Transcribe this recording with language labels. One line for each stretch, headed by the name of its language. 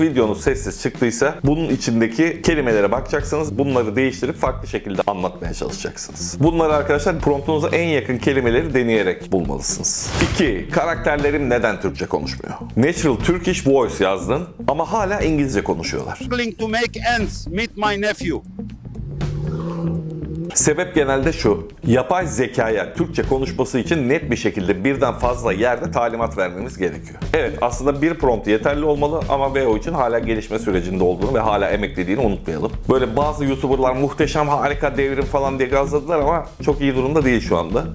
Turkish: Videonuz sessiz çıktıysa bunun içindeki kelimelere bakacaksınız. Bunları değiştirip farklı şekilde anlatmaya çalışacaksınız. Bunları arkadaşlar promptunuza en yakın kelimeleri deneyerek bulmalısınız. 2. Karakterlerim neden Türkçe konuşmuyor?
English: Natural Turkish Voice
Turkish: yazdın ama hala İngilizce konuşuyorlar.
English: Struggling to make ends meet my nephew.
Turkish: Sebep genelde şu: yapay zekaya Türkçe konuşması için net bir şekilde birden fazla yerde talimat vermemiz gerekiyor. Evet, aslında bir prompt yeterli olmalı ama VO için hala gelişme sürecinde olduğunu ve hala emeklediğini unutmayalım. Böyle bazı YouTuber'lar muhteşem, harika, devrim falan diye gazladılar ama çok iyi durumda değil şu anda.